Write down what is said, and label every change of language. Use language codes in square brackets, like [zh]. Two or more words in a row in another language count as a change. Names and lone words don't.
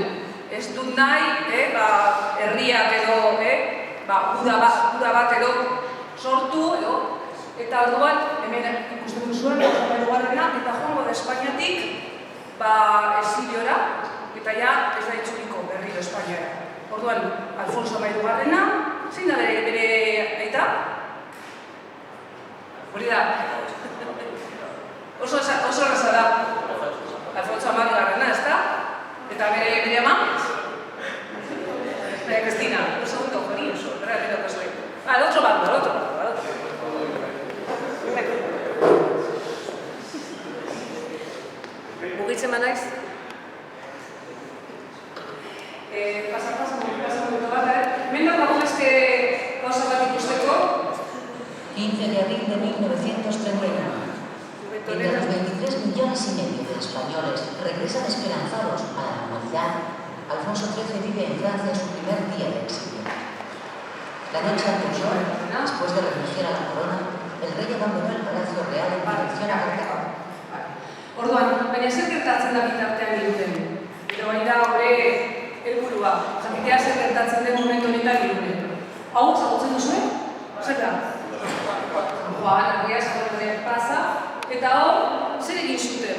[eu] Ez dut nahi, herriak edo, uda bat edo sortu, eta orduan, hemen ikusten duzuen, Hamahirugarrena, eta joango da Espainiatik, exiliora, eta ja ez da itzuliko berriro Espainiara. Orduan, Alfonso Hamahirugarrena, zein da bere aita? Hori da. Oso erraza da. Alfonso Hamahirugarrena, ez da? Eta bere ama? [es] Cristina, un segundo, Joni, realmente no soy. Al otro bando, al otro. [eu] Mugitzen banaiz? Pasa momentu bat, hemen dago beste gauza bat ikusteko. [es] 15 de abril de 1931. Entre los 23 millones y medio de españoles regresan esperanzados a la normalidad, Alfonso XIII vive en Francia su primer día de exilio. La noche anterior, después de renunciar a la corona, el rey abandonó el Palacio Real en dirección a Cartago. [eu] Orduan, baina zer gertatzen da bitartean Irunen? Edo hori da hori helburua, jakitea zer gertatzen den momentu honetan Irunen. Hau, zagutzen duzuen? Zer da? Herria zagoen pasa, eta hor, zer egin zuten?